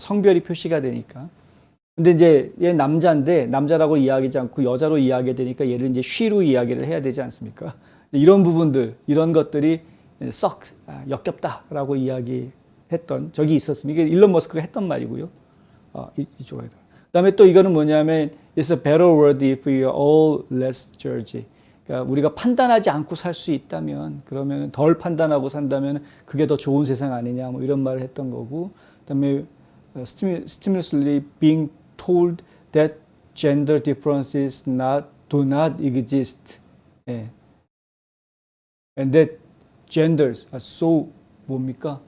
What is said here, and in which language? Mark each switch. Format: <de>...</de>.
<ko>성별이 표시가 되니까. 근데 이제 얘 남자인데 남자라고 이야기하지 않고 여자로 이야기되니까 얘를 이제 she로 이야기를 해야 되지 않습니까? 이런 부분들, 이런 것들이 썩 역겹다라고 이야기했던 적이 있었습니다. 이게 일론 머스크가 했던 말이고요. 이쪽에다. 그다음에 또 이거는 뭐냐면</ko> <en>It's a better world if we are all less judgy. 그러니까 우리가 판단하지 않고 살 수 있다면, 그러면 덜 판단하고 산다면 그게 더 좋은 세상 아니냐, 뭐 이런 말을 했던 거고.</en> <ko>그다음에</ko> <en>stimulously being told that gender differences do not exist.</en> <ko>예.</ko> <en>And that genders are so</en> <ko>뭡니까?</ko>